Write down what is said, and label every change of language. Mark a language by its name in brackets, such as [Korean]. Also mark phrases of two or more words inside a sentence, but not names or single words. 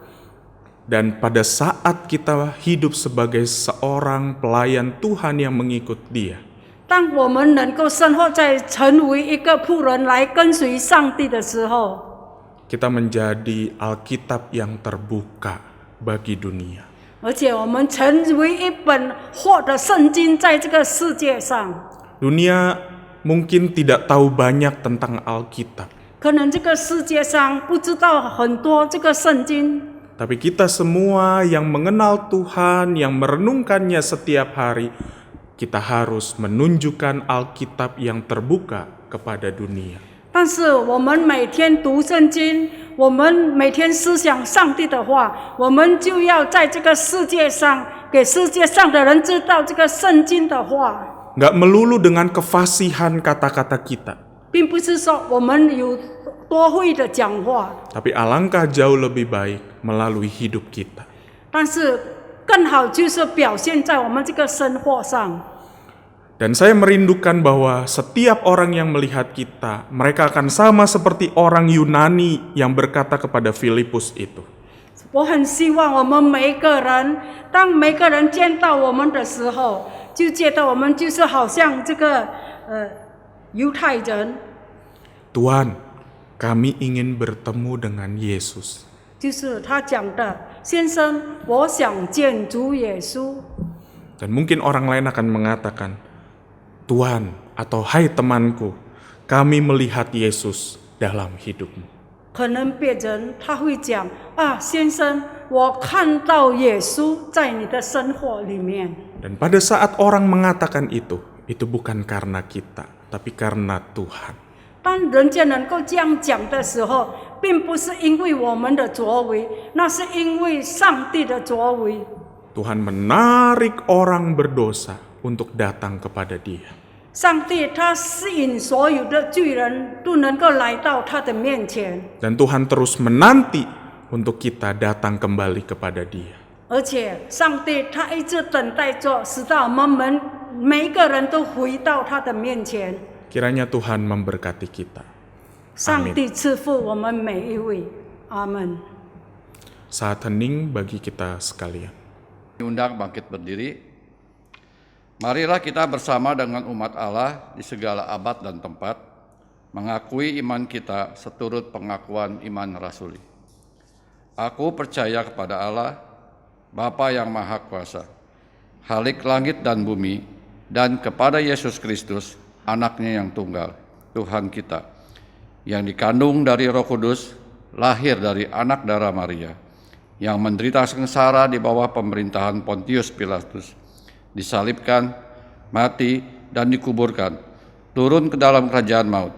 [Indonesian] Dan pada saat kita hidup sebagai seorang pelayan Tuhan yang mengikut Dia, [Chinese] 当我们能够生活在成为一个仆人来跟随上帝的时候， [Indonesian] kita menjadi Alkitab yang terbuka bagi dunia. [Chinese] 而且我们成为一本活的圣经，在这个世界上， [Indonesian] Dunia mungkin tidak tahu banyak tentang Alkitab, [Chinese] 可能这个世界上不知道很多这个圣经， [Indonesian] tapi kita semua yang mengenal Tuhan, yang merenungkannya setiap hari, kita harus menunjukkan Alkitab yang terbuka kepada dunia. [Chinese] 但是我们每天读圣经，我们每天思想上帝的话，我们就要在这个世界上给世界上的人知道这个圣经的话。 [Indonesian] Nggak melulu dengan kefasihan kata-kata kita, [Chinese] 并不是说我们有多会的讲话， [Indonesian] tapi alangkah jauh lebih baik melalui hidup kita. [Chinese] 但是更好就是表现在我们这个生活上。 [Indonesian] Dan saya merindukan bahwa setiap orang yang melihat kita, mereka akan sama seperti orang Yunani yang berkata kepada Filipus itu. [Chinese] 我很希望我们每一个人，当每个人见到我们的时候，就觉得我们就是好像这个犹太人， [Indonesian] Tuhan, kami ingin bertemu dengan Yesus. [Chinese] 就是他讲的，先生，我想见主耶稣。 [Indonesian] Dan mungkin orang lain akan mengatakan, Tuhan atau hai temanku, kami melihat Yesus dalam hidupmu. [Chinese] 可能别人他会讲啊，先生，我看到耶稣在你的生活里面。 [Indonesian] Dan pada saat orang mengatakan itu bukan karena kita, tapi karena Tuhan. [Chinese] 当人家能够这样讲的时候，并不是因为我们的作为，那是因为上帝的作为。 [Indonesian] Tuhan menarik orang berdosa untuk datang kepada Dia. [Chinese] 上帝他吸引所有的罪人都能够来到他的面前， [Indonesian] Dan Tuhan terus menanti untuk kita datang kembali kepada Dia. [Chinese] 而且上帝他一直等待着，使到我们每一个人都回到他的面前。 [Indonesian] Kiranya Tuhan memberkati kita. [Chinese] 上帝赐福我们每一位，阿门。 [Indonesian] Saat hening bagi kita sekalian. Diundang bangkit berdiri. Marilah kita bersama dengan umat Allah di segala abad dan tempat mengakui iman kita seturut pengakuan iman rasuli. Aku percaya kepada Allah, Bapa yang Maha Kuasa, Khalik langit dan bumi, dan kepada Yesus Kristus, Anaknya yang tunggal, Tuhan kita, yang dikandung dari Roh Kudus, lahir dari anak darah Maria, yang menderita sengsara di bawah pemerintahan Pontius Pilatus, disalibkan, mati, dan dikuburkan, turun ke dalam kerajaan maut.